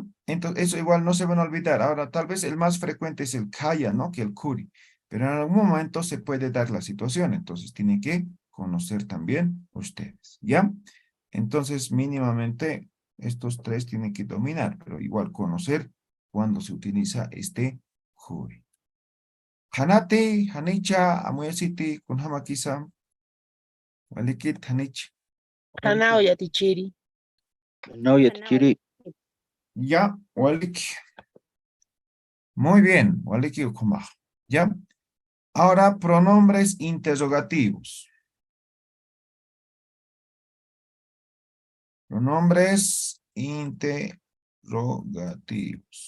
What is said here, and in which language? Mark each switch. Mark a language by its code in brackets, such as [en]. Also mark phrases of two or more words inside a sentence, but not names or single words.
[es] Entonces, eso igual no se van a olvidar. Ahora, tal vez el más frecuente es el kaya, ¿no? Que el kuri. Pero en algún momento se puede dar la situación. Entonces, tienen que conocer también ustedes. ¿Ya? Entonces, mínimamente, estos tres tienen que dominar, pero igual conocer cuando se utiliza este kuri. [ay] Hanate, Hanicha, Amuyasiti, Kunhamakisa, Walikit, Hanich. Hanao yatichiri. [es] No, yatichiri. Ya, Walik. Muy bien, [ay] Waliki Ukumaj. [es] ¿Ya? Ahora, pronombres interrogativos. Pronombres interrogativos.